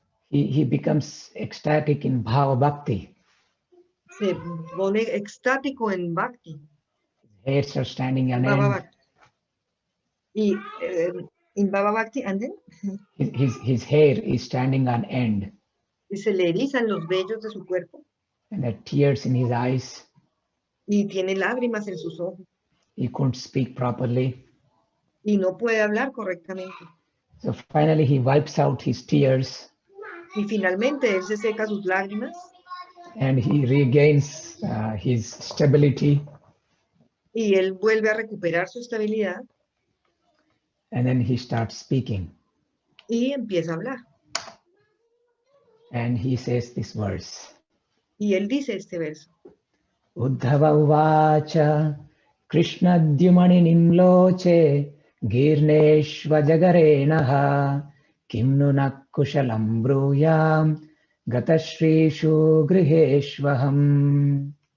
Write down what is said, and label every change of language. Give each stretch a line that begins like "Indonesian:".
English: he becomes ecstatic in bhava bhakti.
Spanish: Se pone extático en Bhakti,
English: Hairs are standing on
Spanish: Bhava
English: end.
Spanish: Bhakti.
English: Y in Bhava Bhakti, and then His hair is standing on end,
Spanish: y se le erizan los vellos de su cuerpo
English: and there are tears in his eyes.
Spanish: y tiene lágrimas en sus ojos
English: He couldn't speak properly.
Spanish: y no puede hablar correctamente.
English: So finally he wipes out his tears
Spanish: Y finalmente él se seca sus lágrimas
English: and he regains his stability,
Spanish: y él vuelve a recuperar su estabilidad
English: and then he starts speaking.
Spanish: y empieza a hablar.
English: And he says this verse.
Spanish: Y él dice este verso.
Sanskrit: Uddhava uvacha Krishna dyumani nimloche girneshva jagarenaha kimnu nakushalam bruyam gatashrishu griheshvaham.